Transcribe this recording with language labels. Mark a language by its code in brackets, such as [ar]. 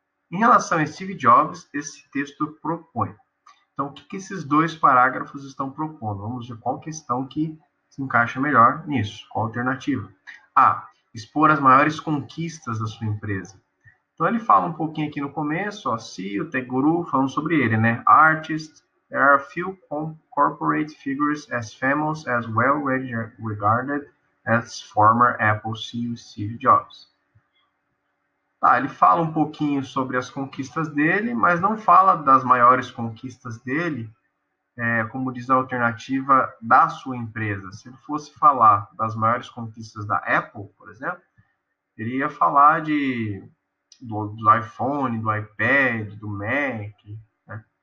[pt] Em relação a Steve Jobs, esse texto propõe. Então, o que esses 2 parágrafos estão propondo? Vamos ver qual questão que se encaixa melhor nisso. Qual a alternativa? A. Expor as maiores conquistas da sua empresa. Então, ele fala um pouquinho aqui no começo, CEO, Tech Guru, falando sobre ele, né? [en] Artist, there are few corporate figures as famous as well regarded as former Apple CEO Steve Jobs. [pt] Tá, ele fala um pouquinho sobre as conquistas dele, mas não fala das maiores conquistas dele, como diz a alternativa da sua empresa. Se ele fosse falar das maiores conquistas da Apple, por exemplo, ele ia falar do iPhone, do iPad, do Mac, né?